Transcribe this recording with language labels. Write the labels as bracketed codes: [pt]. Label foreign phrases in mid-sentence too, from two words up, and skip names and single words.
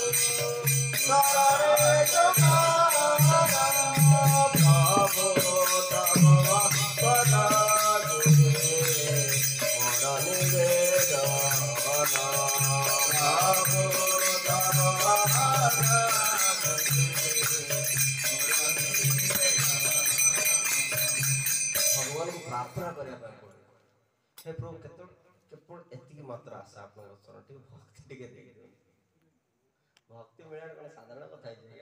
[bn] চরণে তোমার, প্রভু তব পদ যোগে মোর নিবেদন, প্রভু তব পদ [or] ଭଗବାନଙ୍କୁ ପ୍ରାର୍ଥନା କରିବା ପାଇଁ ପଡ଼ିବ। ହେ ପ୍ରଭୁ କେବଳ ଏତିକି ମାତ୍ର ଆଶା ଆପଣଙ୍କ ଚରଣ ଟିକେ ଭକ୍ତି ଟିକେ ଦେଇଦିଅନ୍ତୁ। ଭକ୍ତି ମିଳିବା କ'ଣ ସାଧାରଣ କଥା ହେଇଛି ଆଜ୍ଞା?